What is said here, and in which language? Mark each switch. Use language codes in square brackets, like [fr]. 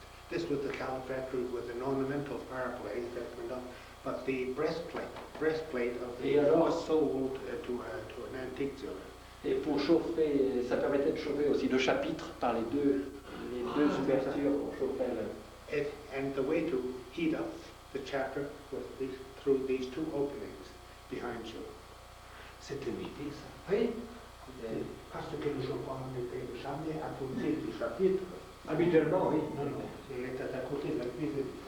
[en] This was the Count Factory with an ornamental fireplace that went up, but the breastplate of the was sold to an antique dealer. [fr] Et pour chauffer, ça permettait de chauffer aussi le chapitre par les deux ouvertures pour chauffer le... [en] And the way to heat up the chapter was through these two openings behind you. [fr] C'était midi, ça. Oui. Parce que le chauffeur n'était jamais à côté du chapitre. Habituellement, oui. Non, non, il était à côté de la cuisine.